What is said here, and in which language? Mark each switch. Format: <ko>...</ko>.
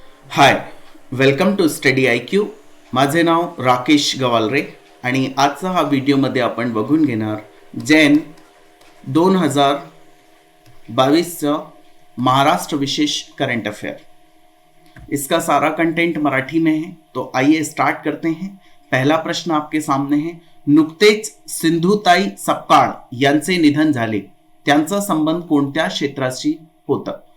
<en>Hi, welcome to study IQ.</en> <mr>माझे नाव राकेश गवालरे आणि आजचा हा व्हिडिओमध्ये आपण बघून घेणार जैन 2022 महाराष्ट्र विशेष करंट अफेयर.</mr> <hi>इसका सारा कंटेंट मराठी में है, तो आइए स्टार्ट करते हैं. पहला प्रश्न आपके सामने है.</hi> <mr>नुकतेच सिंधुताई सपकाळ यांचे निधन झाले, त्यांचा संबंध कोणत्या क्षेत्राशी होता?</mr>